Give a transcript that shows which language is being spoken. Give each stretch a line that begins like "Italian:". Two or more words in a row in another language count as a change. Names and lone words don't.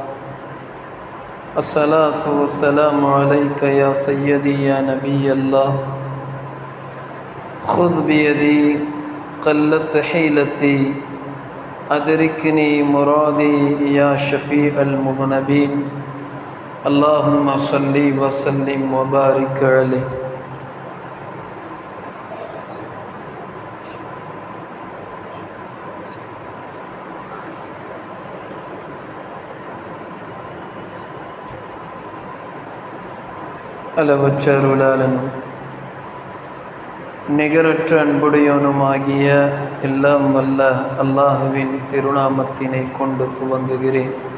Arabic: الصلاة والسلام عليك يا سيدي يا نبي الله. خذ بيدي قلت حيلتي أدركني مرادي يا شفيع المذنبين. اللهم صل وسلم وبارك عليه.
Tamil: அளவற்ற அருளாளனும் நிகரற்ற அன்புடையவனுமாகிய எல்லாம் வல்ல அல்லாஹுவின் திருநாமத்தினை கொண்டு துவங்குகிறேன்.